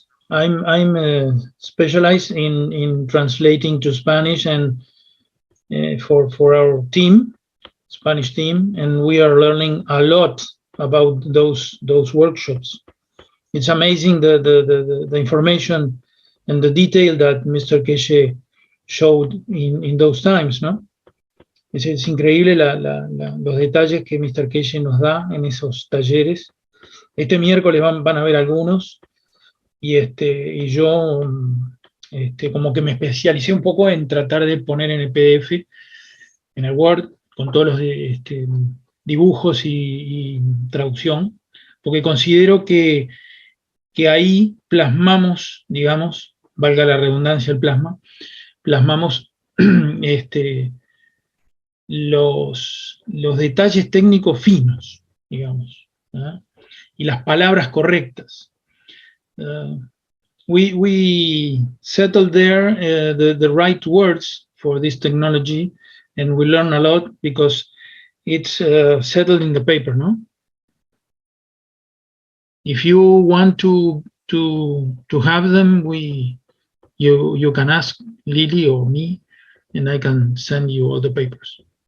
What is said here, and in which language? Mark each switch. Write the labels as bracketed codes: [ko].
[en] I'm specialized in translating to Spanish and for our team, Spanish team, and we are learning a lot about those workshops. It's amazing the information and the detail that Mr. Keshe showed in those times, [es] ¿no? Es increíble los detalles que Mr. Keshe nos da en esos talleres. Este miércoles van a ver algunos y yo como que me especialicé un poco en tratar de poner en el PDF, en el Word, con todos los dibujos y traducción, porque considero que ahí plasmamos, digamos, valga la redundancia el plasma, plasmamos los detalles técnicos finos, digamos, ¿verdad? Y las palabras correctas. [en] We settled there the right words for this technology, and we learn a lot because it's settled in the paper, no? If you want to have them, you can ask Lily or me, and I can send you all the papers.